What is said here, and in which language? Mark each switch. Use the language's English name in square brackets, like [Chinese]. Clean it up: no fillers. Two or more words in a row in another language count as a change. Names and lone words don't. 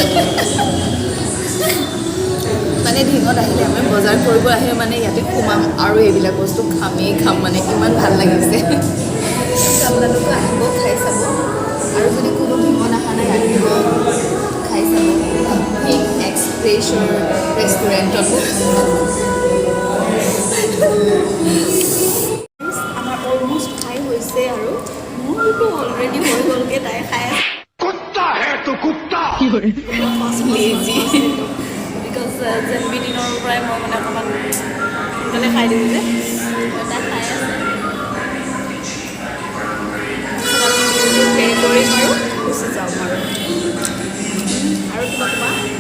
[Assamese] মানে ধিঙত আহিলে আমি বজাৰ কৰিব আহিলে মানে ইয়াতে সোমাম আৰু এইবিলাক বস্তু খাম মানে ইমান ভাল লাগিছে আপোনালোকে আহিব খাই চাব আৰু যদি কোনো ধিঙত অহা নাই আহিব খাই চাব এক্সপ্ৰেছৰ ৰেষ্টুৰেণ্টত আমাৰ অলমষ্ট খাই হৈছে আৰু মোৰতো অলৰেডি হৈ গ'লগৈ তাই খাই আছে [Hindi] कुत्ता है तू कुत्ता [Assamese] লেজি বিকজ জেনবি দিনৰ পৰাই মই মানে অকণমান সোনকালে খাই দিওঁ যে তাই খাই আছে পে' কৰিম আৰু গুচি যাম আৰু কিবা ক'বা